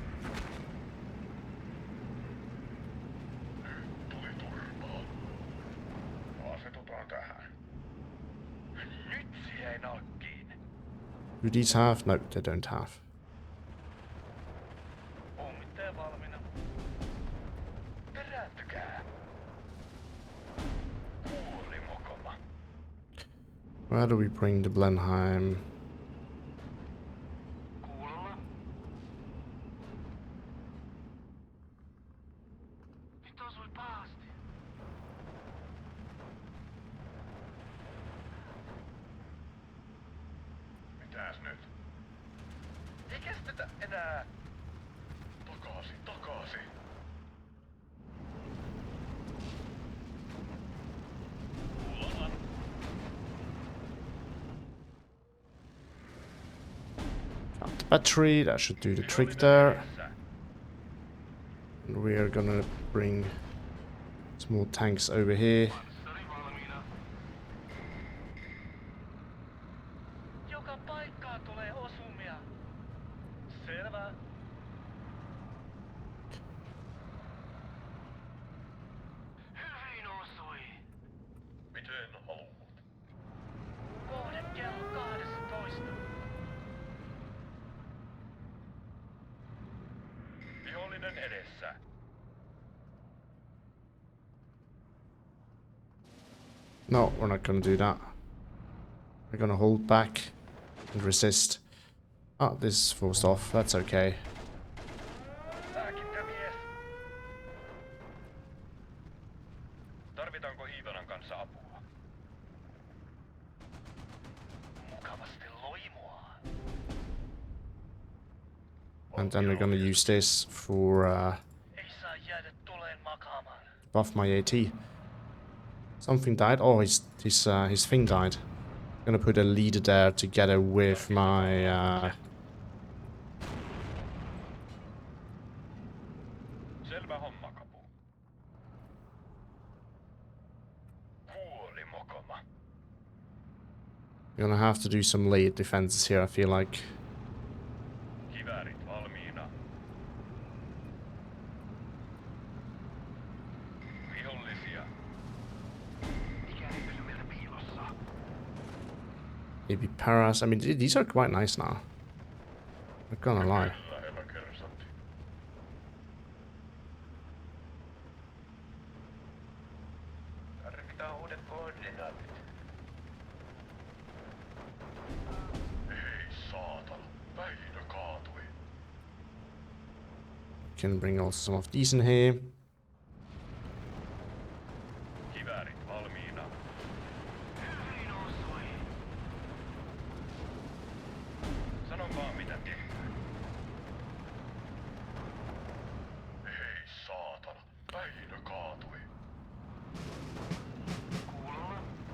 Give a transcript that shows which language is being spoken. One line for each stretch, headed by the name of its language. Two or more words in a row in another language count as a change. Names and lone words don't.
Finnish: Nyt tuli turpaa. Asetutaan tähän. Nyt se jäi nalkkiin.
English: Do these have? No, they don't have.
Finnish: Pommittaja Ole valmiina. Perääntykää. Kuuli mokoma.
English: Where do we bring the Blenheim?
Finnish: Kuulolla. Nyt osui pahasti. Mitäs nyt? Ei kestetä enää. Takaisin, takaisin. Kuulolla.
English: Count the battery, that should do the trick there. And we are gonna bring some more tanks over here.
Finnish: Panssari valmiina. Joka paikkaan tulee osumia. Selvä. Hyvin osui. Miten haluat? Kohde kello 12. Vihollinen edessä.
English: No, we're not gonna do that. We're gonna hold back and resist. Oh, this is forced off. That's okay.
Finnish: Lääkintämies. Tarvitaanko Iivanan kanssa apua? Mukavasti loimua.
English: And then we're gonna use this for
Finnish: Ei saa jäädä tuleen makaamaan.
English: buff my AT. Something died. Oh, his thing died. Gonna put a leader there together with my
Finnish: Selvä homma, kapu. Kuoli mokoma.
English: Gonna have to do some late defenses here, I feel like.
Finnish: Kiväärit valmiina. Vihollisia. Mikäli pysy meiltä piilossa.
English: Maybe paras. I mean, these are quite nice now. Not gonna lie.
Finnish: Lähellä kersantti. Tarvitaan uudet koordinaatit. Ei saatana. Päinä kaatui.
English: Can bring also some of these in here.
Finnish: Kiväärit valmiina. Hyvin osui. Sano vaan mitä tehdään. Ei saatana. Päinä kaatui. Kuulolla.